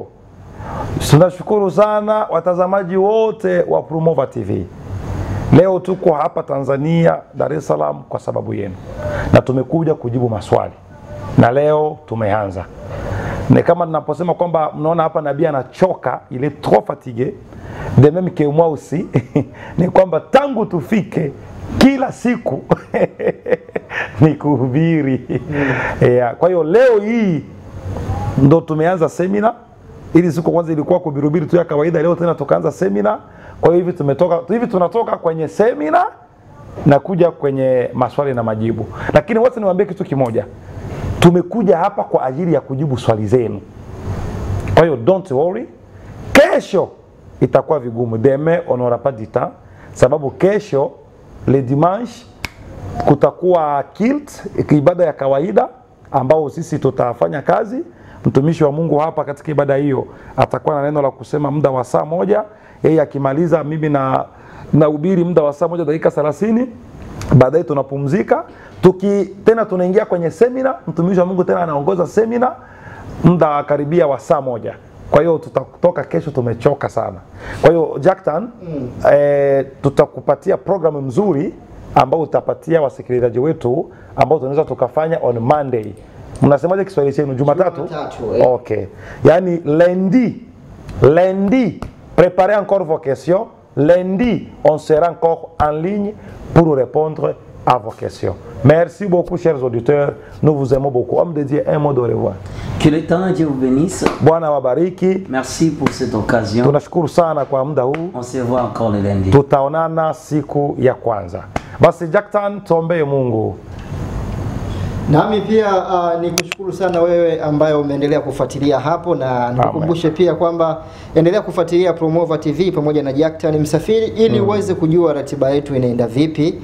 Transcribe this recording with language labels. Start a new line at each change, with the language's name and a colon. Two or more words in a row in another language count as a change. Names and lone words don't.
Swahili: Tunashukuru sana watazamaji wote wa Promova TV. Leo tuko hapa Tanzania, Dar es Salaam kwa sababu yenu. Na tumekuja kujibu maswali. Na leo tumeanza. Ni kama ninaposema kwamba mnaona hapa nabii anachoka,
French: il est trop fatigué, de même que moi aussi,
Swahili: ni kwamba tangu tufike kila siku ni kuhubiri. Kwa hiyo leo hii ndo tumeanza semina. Ili siku kwanza ilikuwa kuhubiri tu ya kawaida, leo tena tukaanza semina. Kwa hiyo hivi tunatoka kwenye semina na kuja kwenye maswali na majibu. Lakini wote niwaambie kitu kimoja. Tumekuja hapa kwa ajili ya kujibu swali zenu. Kwa hiyo
English: don't worry.
Swahili: Kesho itakuwa vigumu.
French: Demain on n'aura pas du temps.
Swahili: Sababu kesho
French: le dimanche
Swahili: kutakuwa kilt, ibada ya kawaida ambao sisi tutafanya kazi. Mtumishi wa Mungu hapa katika ibada hiyo atakuwa na neno la kusema muda wa saa moja. Yeye akimaliza mimi na hubiri muda wa saa moja dakika 30. Baadaye tunapumzika. Tena tunaingia kwenye semina. Mtumishi wa Mungu tena anaongoza semina muda karibia wa saa moja. Kwa hiyo tutatoka kesho tumechoka sana. Kwa hiyo Jackson, tutakupatia programu mzuri ambao utapatia wasikilizaji wetu ambao tunaweza tukafanya
English: on Monday.
Swahili: Mnasemaje Kiswahili chenu? Jumatatu? Okay.
French: Yani lundi, préparez encore vos questions. Lundi, on sera encore en ligne pour répondre à vos questions. Merci beaucoup, chers auditeurs. Nous vous aimons beaucoup. Homme de Dieu, un mot de revoir. Que le temps de Dieu vous bénisse.
Swahili: Bwana wabariki.
French: Merci pour cette occasion.
Swahili: Tunashukuru sana kwa muda huu.
French: On se voit encore le lundi.
Swahili: Tutaonana siku ya kwanza. Basi Jackson, tuombee Mungu. Nami pia nikushukuru sana wewe ambaye umeendelea kufuatilia hapo, na nikukumbushe pia kwamba endelea kufuatilia Promova TV pamoja na Jackson Msafiri ili uweze kujua ratiba yetu inaenda vipi.